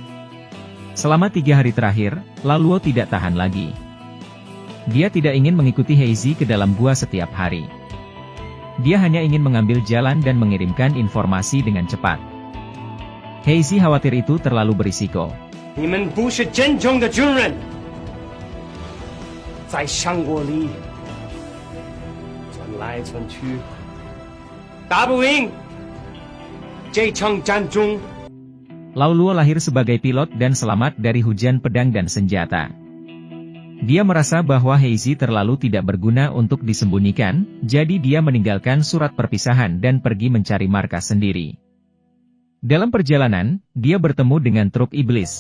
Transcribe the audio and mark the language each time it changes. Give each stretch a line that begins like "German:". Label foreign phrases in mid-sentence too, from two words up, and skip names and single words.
Indonesian: Selama 3 hari terakhir, Lao Luo tidak tahan lagi. Dia tidak ingin mengikuti Heizi ke dalam gua setiap hari. Dia hanya ingin mengambil jalan dan mengirimkan informasi dengan cepat. Heizi khawatir itu terlalu berisiko.
Chinese: 你们不是真正的军人，在上国里窜来窜去，打不赢这场战争。
Indonesian: Lao Luo lahir sebagai pilot dan selamat dari hujan pedang dan senjata. Dia merasa bahwa Heizi terlalu tidak berguna untuk disembunyikan, jadi dia meninggalkan surat perpisahan dan pergi mencari markas sendiri. Dalam perjalanan, dia bertemu dengan truk iblis.